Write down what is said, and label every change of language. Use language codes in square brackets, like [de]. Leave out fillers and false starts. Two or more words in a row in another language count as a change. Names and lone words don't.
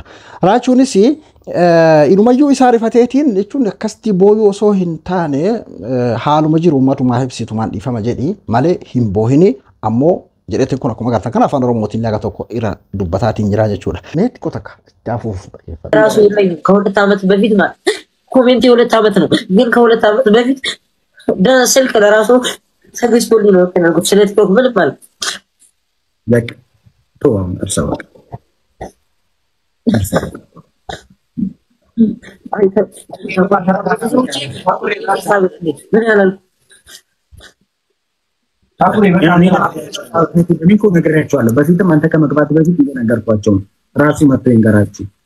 [om] Raachuunis inumayyuu isaa rifateetiin jechuun akkasitti booyuu osoo hin taane haaluma jiru ummatumaa ibsitumaan dhiifama jedhi malee hin boohini ammoo jedheetiin kun akkuma gartan kana afaan Oromootiin laga tokko irra dubbataatiin jira jechuudha. Mee xiqqoo takka itti hafuuf [am] ራሱ ከሁለት ዓመት በፊት ማለት ኮሜንት የሁለት ዓመት ነው ግን ከሁለት ዓመት በፊት ስልክ ለራሱ ሰግስቶልኝ ነው ተናገርኩት ስለ ቲክቶክ ምን ማለት [en] Like, to [am] እርሳው እኔኮ ነግሬያቸዋለሁ በፊትም አንተ ከመግባት በፊት እየነገርኳቸው ራሱ መጥቶ ይንገራችሁ